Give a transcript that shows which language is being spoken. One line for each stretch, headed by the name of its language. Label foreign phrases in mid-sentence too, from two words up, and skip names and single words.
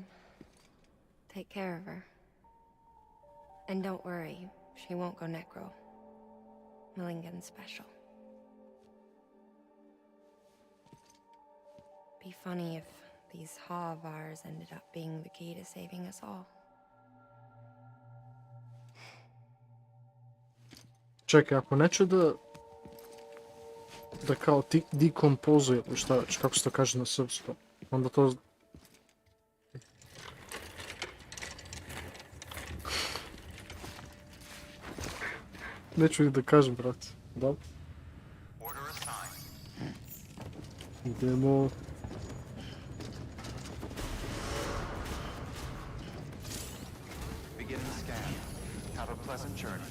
English: Take care of her. And don't worry, she won't go necro. Millingan's special. Be funny if these Ha of ours ended up being the key to saving us all.
Serbian: Čekaj, ako neće da kao dekompozuje, ili šta već, kako se to kaže na srpskom, onda to... Neću ni da kažem, brate. Dobro. Idemo.
English: Begin the scan. Have a pleasant journey.